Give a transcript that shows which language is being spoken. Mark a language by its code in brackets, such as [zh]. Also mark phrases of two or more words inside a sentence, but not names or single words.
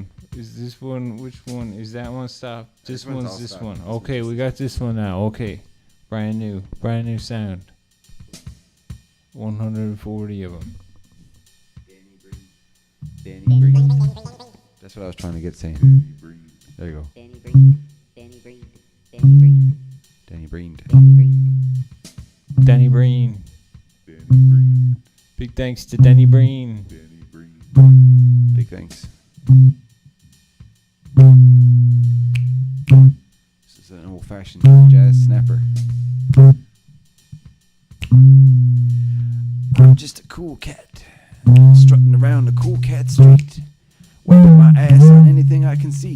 [en] Is this one? Which one? Is that one? Stop. This one's one's all this stop. one. Okay, we got this one now. Okay. Brand new sound. 140 of them. Danny Breen. That's what I was trying to get saying. There you go. Danny Breen, Danny Breen, Danny Breen, Danny Breen. Danny Breen. Danny Breen. Big thanks to Danny Breen. Big thanks. This is an old-fashioned jazz snapper. I'm just a cool cat, strutting around the cool cat street, wiping my ass on anything I can see.